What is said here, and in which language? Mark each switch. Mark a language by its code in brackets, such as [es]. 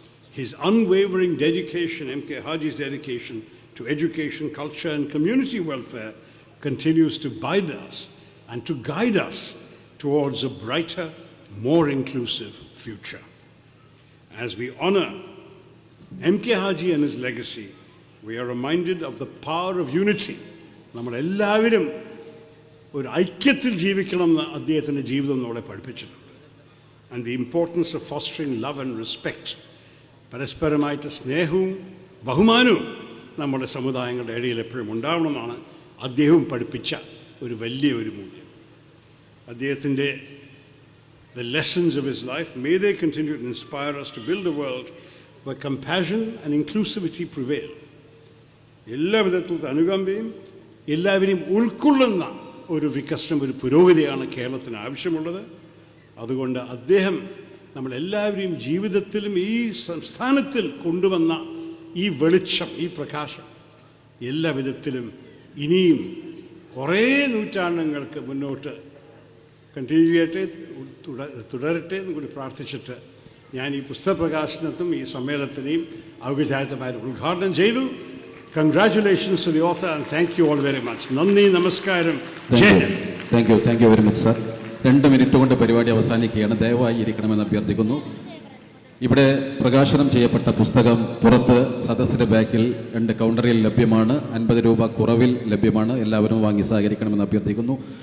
[en] His unwavering dedication, M.K. Haji's dedication to education, culture, and community welfare continues to bind us and to guide us towards a brighter, more inclusive future. As we honor M.K. Haji and his legacy, we are reminded of the power of unity. [ml] നമ്മളെല്ലാവരും ഒരു ഐക്യത്തിൽ ജീവിക്കണമെന്ന് അദ്ദേഹത്തിൻ്റെ ജീവിതം നമ്മളെ പഠിപ്പിച്ചിട്ടുണ്ട്. [en] and the importance of fostering love and respect, [ml] പരസ്പരമായിട്ട് സ്നേഹവും ബഹുമാനവും നമ്മുടെ സമുദായങ്ങളുടെ ഇടയിൽ എപ്പോഴും ഉണ്ടാവണമെന്നാണ് അദ്ദേഹവും പഠിപ്പിച്ച ഒരു വലിയൊരു മൂല്യം. അദ്ദേഹത്തിൻ്റെ [en] the lessons of his life, may they continue to inspire us to build a world where compassion and inclusivity prevail. [ml] എല്ലാ വിധത്തിലുള്ള അനുകമ്പയും എല്ലാവരെയും ഉൾക്കൊള്ളുന്ന ഒരു വികസനം, ഒരു പുരോഗതിയാണ് കേരളത്തിന് ആവശ്യമുള്ളത്. അതുകൊണ്ട് അദ്ദേഹം നമ്മളെല്ലാവരെയും ജീവിതത്തിലും ഈ സംസ്ഥാനത്തിൽ കൊണ്ടുവന്ന ഈ വെളിച്ചം, ഈ പ്രകാശം എല്ലാ വിധത്തിലും ഇനിയും കുറേ നൂറ്റാണ്ടുകൾക്ക് മുന്നോട്ട് കണ്ടിന്യൂ ചെയ്യട്ടെ, തുടരട്ടെ എന്ന് കൂടി പ്രാർത്ഥിച്ചിട്ട് ഞാൻ ഈ പുസ്തക പ്രകാശനത്തും ഈ സമ്മേളനത്തിനെയും ഔപചാരികമായി ഉദ്ഘാടനം ചെയ്തു. [en] Congratulations to the author and thank you all very much. [ml] നന്ദി, നമസ്കാരം. [en] Thank you very much sir. [ml] 2 minute കൊണ്ട് പരിപാടി അവസാനിക്കുകയാണ്. ദയവായി ഇരിക്കണമെന്ന് അഭ്യർത്ഥിക്കുന്നു. ഇവിടെ പ്രകാശനം ചെയ്യപ്പെട്ട പുസ്തകം പുറത്ത് സദസ്സിന്റെ ബാക്കിൽ 2 കൗണ്ടറിൽ ലഭ്യമാണ്. 50 രൂപ കുറവിൽ ലഭ്യമാണ്. എല്ലാവരും വാങ്ങി സഹകരിക്കണമെന്ന് അഭ്യർത്ഥിക്കുന്നു.